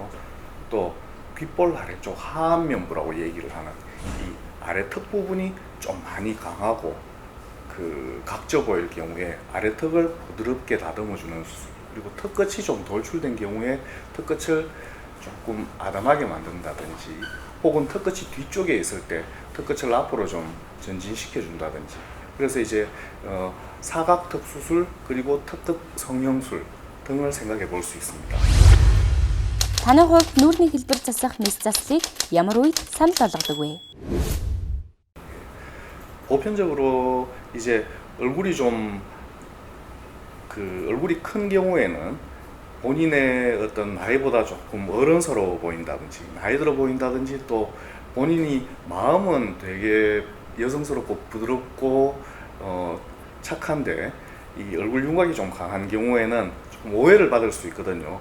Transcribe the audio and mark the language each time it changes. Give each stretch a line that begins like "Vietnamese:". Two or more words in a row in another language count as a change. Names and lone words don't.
Korean: 또 귓볼 아래쪽 하안면부라고 얘기를 하는 이 아래 턱 부분이 좀 많이 강하고 그 각져 보일 경우에 아래 턱을 부드럽게 다듬어 주는 수술, 그리고 턱 끝이 좀 돌출된 경우에 턱 끝을 조금 아담하게 만든다든지 혹은 턱 끝이 뒤쪽에 있을 때 턱 끝을 앞으로 좀 전진시켜 준다든지, 그래서 이제 사각턱 수술 그리고 턱끝 성형술 등을 생각해 볼 수 있습니다.
Mongolian: Таны хувьд нүүрний хэлбэр засах мисцаслыг ямар үед санал болгодог вэ?
Korean: 보편적으로 이제 얼굴이 얼굴이 큰 경우에는 본인의 어떤 나이보다 조금 어른스러워 보인다든지 나이 들어 보인다든지 또 본인이 마음은 되게 여성스럽고 부드럽고 착한데 이 얼굴 윤곽이 좀 강한 경우에는 좀 오해를 받을 수 있거든요.